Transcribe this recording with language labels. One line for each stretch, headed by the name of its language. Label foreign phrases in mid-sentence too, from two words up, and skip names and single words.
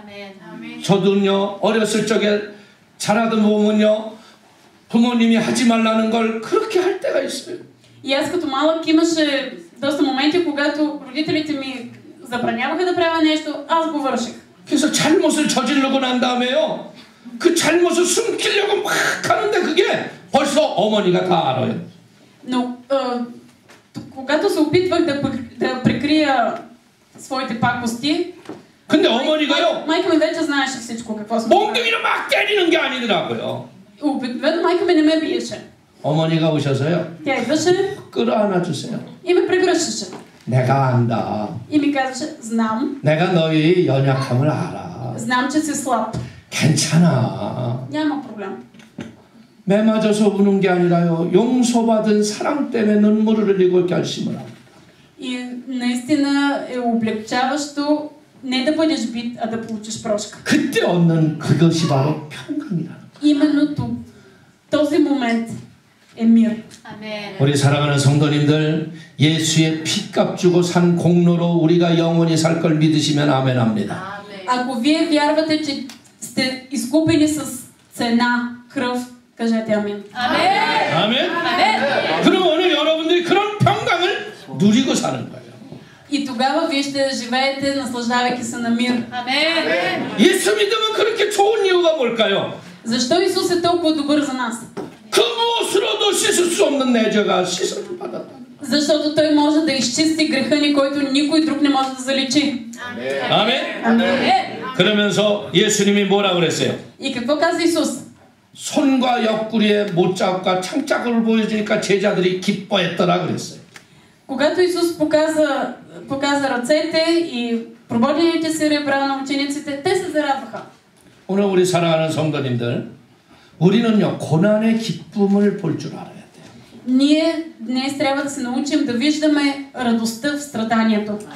Korean: 저도요 어렸을 적에 자라던 보면요 부모님이 하지 말라는 걸 그렇게 할 때가 있어요.
Bulgarian: И аз като малък имаше доста моменти, когато родителите ми забраняваха да правя нещо, аз го върших.
Korean: 그래서 잘못을 저지르고 난 다음에요. 그 잘못을 숨기려고 막 하는데 그게 벌써 어머니가 다 알아요.
Bulgarian: Но когато се опитвах да прикрия своите пакости,
Korean: 근데 어머니가요.
Bulgarian: майка ми вече знаеше всичко какво съм.
Korean: 몽둥이로 막 때리는 게 아니더라고요.
Bulgarian: Обикновено майка ми не ме биеше.
Korean: 어머니가 오셔서요.
Bulgarian: Тя идваше
Korean: 끌어안아 주세요.
Bulgarian: и ме прегръщаше.
Korean: 내가 안다.
Bulgarian: И ми казваше, знам.
Korean: 내가 너희 연약함을 알아.
Bulgarian: Знам, че си слаб.
Korean: 괜찮아.
Bulgarian: Няма проблем.
Korean: 매 맞아서 우는 게 아니라요. 용서받은 사랑 때문에 눈물을 흘리고 결심을 합니다.
Bulgarian: И наистина е облегчаващо не да бъдеш бит, а да получиш прошка.
Korean: 그때 얻는 그것이 바로 평강이라는 거예요.
Bulgarian: Именно този момент е мир.
Korean: 우리 사랑하는 성도님들, 예수의 피값 주고 산 공로로 우리가 영원히 살 걸 믿으시면 아멘합니다.
Bulgarian: Ако вие вярвате, че сте изкупени с цена кръв, кажете амин.
Korean: 아멘. 그럼 오늘 여러분들이 그런 평강을 누리고 사는 거예요.
Bulgarian: И тогава вие ще живеете, наслаждавайки се на мир.
Korean: 예수 믿으면 그렇게 좋은 이유가 뭘까요?
Bulgarian: Защо Исус е толкова добър за нас?
Korean: 그 무엇으로도 씻을 수 없는 내 죄가 씻음을 받았다.
Bulgarian: Защото Той може да изчисти греха ни, който никой друг не може да заличи.
Korean: 아멘. 그러면서 예수님이 뭐라 그랬어요?
Bulgarian: И какво каза Исус?
Korean: 손과 옆구리에 못자국과 창자국을 보여주니까 제자들이 기뻐했더라 그랬어요.
Bulgarian: Когато Исус показа ръцете и прободените си ребра на учениците, те се зарадваха.
Korean: 오늘 우리 사랑하는 성도님들, 우리는요 고난의 기쁨을 볼 줄 알아야 돼요.
Bulgarian: Ние днес трябва да се научим да виждаме радостта в страданието.